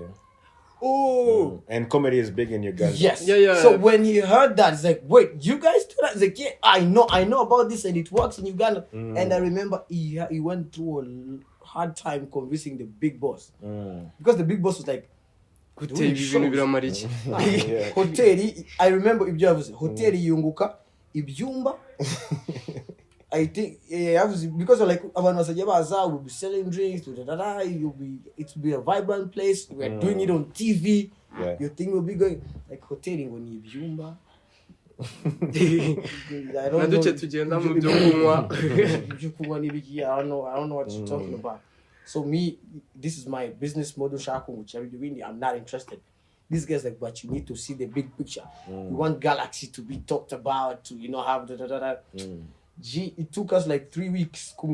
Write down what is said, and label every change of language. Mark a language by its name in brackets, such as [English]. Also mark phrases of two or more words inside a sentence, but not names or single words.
[English] Oh. And comedy is big in Uganda. Yes. Yeah. So when he heard that, it's like, wait, you guys do that? It's like, yeah, I know about this and it works in Uganda. And I remember he went through a hard time convincing the big boss. Because the big boss was like, [Kinyarwanda] Hoteli ibintu biramara iki? hoteli, [English] I remember [Kinyarwanda] ibyo yavuze, hoteli yunguka ibyumba. [English] I think because like [Kinyarwanda] abantu basajya baza, [English] we'll be selling drinks, it will be a vibrant place. We're doing it on TV. Yeah. Your thing will be going like [Kinyarwanda] hoteli ngo ni ibyumba. [English] I don't know. [Kinyarwanda] Tugenda mu byo kunywa. [English] I don't know what you're talking about. So this is my business model. I'm not interested. This guy's like, but you need to see the big picture. We want Galaxy to be talked about, to have it took us like 3 weeks.